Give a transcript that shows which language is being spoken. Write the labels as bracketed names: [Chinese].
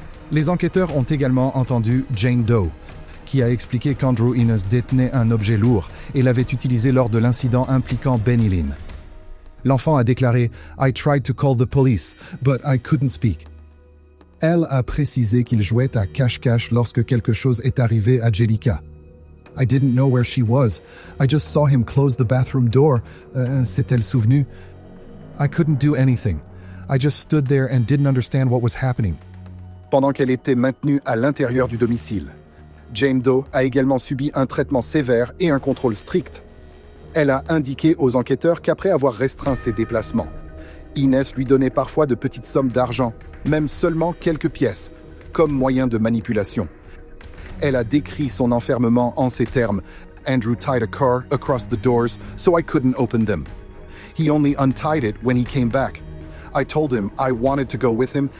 [French] Les enquêteurs ont également entendu Jane Doe, qui a expliqué qu'Andrew Innes détenait un objet lourd et l'avait utilisé lors de l'incident impliquant Benny-Lynn. L'enfant a déclaré « [English] I tried to call the police, but I couldn't speak ». [French] Elle a précisé qu'il jouait à cache-cache lorsque quelque chose est arrivé à Jellica. [English] « I didn't know where she was. I just saw him close the bathroom door. [French] S'est-elle souvenue? [English] I couldn't do anything. I just stood there and didn't understand what was happening. [French] » Pendant qu'elle était maintenue à l'intérieur du domicile, Jane Doe a également subi un traitement sévère et un contrôle strict. Elle a indiqué aux enquêteurs qu'après avoir restreint ses déplacements, Inès lui donnait parfois de petites sommes d'argent, même seulement quelques pièces, comme moyen de manipulation. Elle a décrit son enfermement en ces termes « [English] Andrew tied a car across the doors so I couldn't open them. He only untied it when he came back. I told him I wanted to go with him.